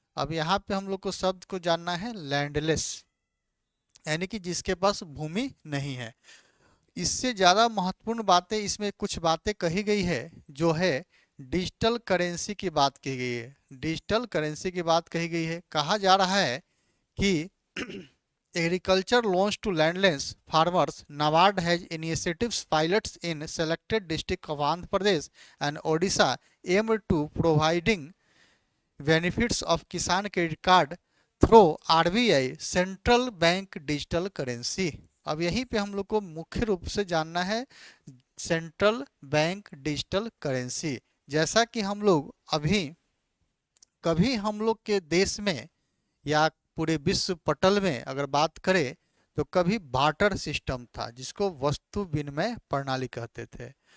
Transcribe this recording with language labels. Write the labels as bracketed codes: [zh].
[hi] अब यहाँ पे हम लोग को शब्द को जानना है लैंडलेस, यानी कि जिसके पास भूमि नहीं है। इससे ज़्यादा महत्वपूर्ण बातें इसमें कुछ बातें कही गई है, जो है डिजिटल करेंसी की बात की गई है। डिजिटल करेंसी की बात कही गई है। कहा जा रहा है कि [en] agriculture loans to landless farmers, NABARD has initiatives pilots in selected districts of Andhra Pradesh and Odisha aimed to providing benefits of Kisan Credit Card through RBI Central Bank Digital Currency। [hi] अब यहीं पे हम लोग को मुख्य रूप से जानना है सेंट्रल बैंक डिजिटल करेंसी। जैसा कि हम लोग अभी कभी हम लोग के देश में या पूरे विश्व पटल में अगर बात करें तो कभी बार्टर सिस्टम था, जिसको वस्तु विनिमय प्रणाली कहते थे।